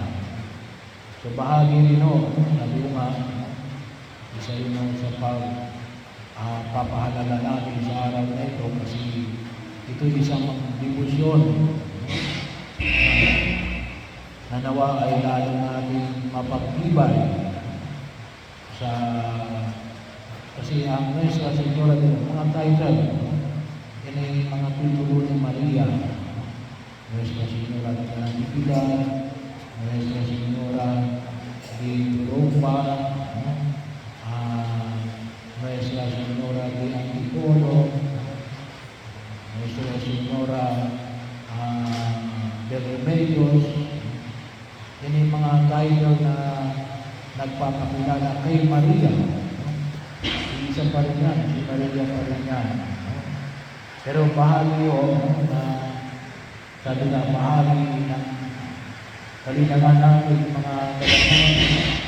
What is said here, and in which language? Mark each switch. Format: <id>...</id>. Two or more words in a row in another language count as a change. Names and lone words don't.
<tl>So bahagi rin sabi ko nga, isa rin sa papahalala natin sa araw na ito kasi ito isang debosyon na nawa ay lalo natin mapagtibay sa kasi ang Nuestra Señora de mga title yan ay mga titulo ni Maria. Nuestra Señora de la Natividad, Nuestra Señora de Europa, Nuestra Señora de Antipolo, Nuestra Señora de Remedios. Yan yung mga title na nagpapakilala kay Maria. Isa pa rin yan, si Maria pa rin yan. Pero bahagi yun na sabi na bahagi ng kalinagan natin mga kalinagan.</tl>